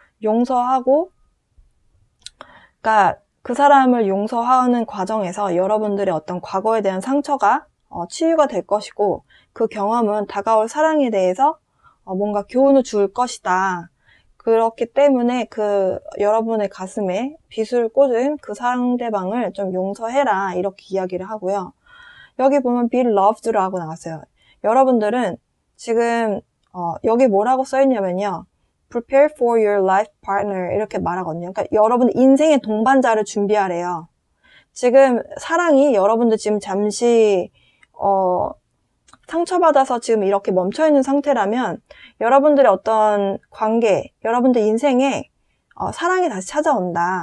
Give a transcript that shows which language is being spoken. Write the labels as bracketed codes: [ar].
[ko] 용서하고, 그러니까 그 사람을 용서하는 과정에서 여러분들의 어떤 과거에 대한 상처가 치유가 될 것이고 그 경험은 다가올 사랑에 대해서 뭔가 교훈을 줄 것이다. 그렇기 때문에 여러분의 가슴에 빗을 꽂은 그 상대방을 좀 용서해라 이렇게 이야기를 하고요. 여기 보면 be loved라고 나왔어요. 여러분들은 지금 여기 뭐라고 써있냐면요. [en] prepare for your life partner [ko] 이렇게 말하거든요. 그러니까 여러분 인생의 동반자를 준비하래요. 지금 사랑이 여러분들 지금 잠시 상처받아서 지금 이렇게 멈춰있는 상태라면 여러분들의 어떤 관계, 여러분들 인생에 사랑이 다시 찾아온다.